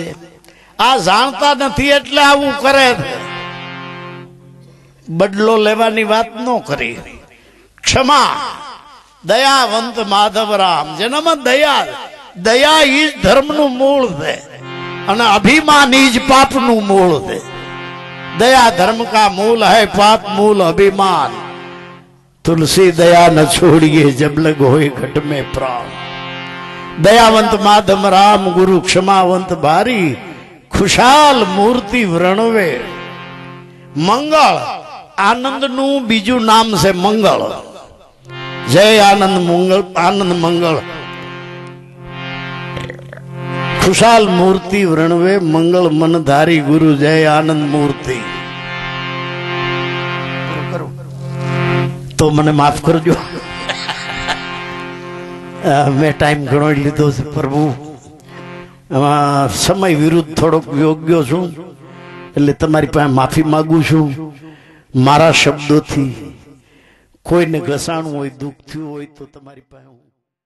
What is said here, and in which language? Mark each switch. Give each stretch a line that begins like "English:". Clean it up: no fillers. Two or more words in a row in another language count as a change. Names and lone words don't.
Gujarati: આ જાણતા નથી એટલે આવું કરે. બદલો લેવાની વાત ન કરી. ક્ષમા. દયાવંત માધવરામ જેનામાં દયા, દયા ઈ જ ધર્મનું મૂળ છે અને અભિમાન ઈ જ પાપનું મૂળ છે.
Hindi: दया धर्म का मूल है, पाप मूल अभिमान. तुलसी दया न छोड़िए जब लग होए घट में प्राण.
Gujarati: દયાવંત માધવ રામ ગુરુ ક્ષમાવંત ભારી, ખુશાલ મૂર્તિ વ્રણવે. મંગલ આનંદ નું બીજું નામ છે મંગળ. જય આનંદ મંગળ, આનંદ મંગળ. ખુશાલ મૂર્તિ વ્રણવે મંગલ મન ધારી ગુરુ જય આનંદ મૂર્તિ. तो મને માફ કરજો, મેં ટાઈમ ઘણો લીધો છે પ્રભુ. સમય વિરુદ્ધ થોડોક યોગ્ય છું એટલે તમારી પાસે માફી માંગુ છું. મારા શબ્દોથી કોઈને ઘસાણું હોય, દુઃખ થયું હોય તો તમારી પાસે